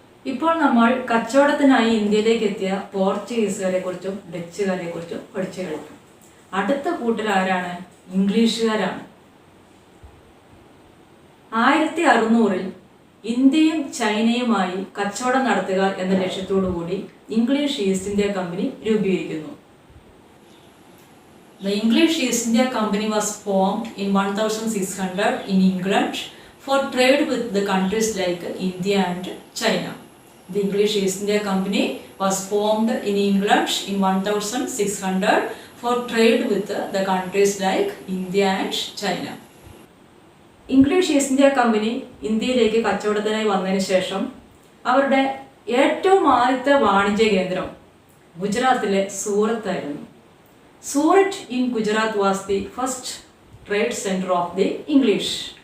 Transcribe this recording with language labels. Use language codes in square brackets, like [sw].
[ml] ഇപ്പോൾ നമ്മൾ കച്ചവടത്തിനായി ഇന്ത്യയിലേക്ക് എത്തിയ പോർച്ചുഗീസുകാരെ കുറിച്ചും ഡച്ചുകാരെ കുറിച്ചും പഠിച്ചു കഴിഞ്ഞു. അടുത്ത കൂട്ടർ ആരാണ്? ഇംഗ്ലീഷുകാരാണ്. 1600-ൽ ഇന്ത്യയും ചൈനയുമായി കച്ചവടം നടത്തുക എന്ന ലക്ഷ്യത്തോടു കൂടി English east India company രൂപീകരിക്കുന്നു. [en] The English East India Company was formed in 1600 in England for trade with the countries like India and China. The English East India Company was formed in England in 1600 for trade with the countries like India and China. [ml] English east India company ഇന്ത്യയിലേക്ക് കച്ചവടത്തിനായി വന്നതിന് ശേഷം അവരുടെ ഏറ്റവും ആദ്യത്തെ വാണിജ്യ കേന്ദ്രം ഗുജറാത്തിലെ സൂറത്തായിരുന്നു. [en] Surat in Gujarat was the first trade centre of the English.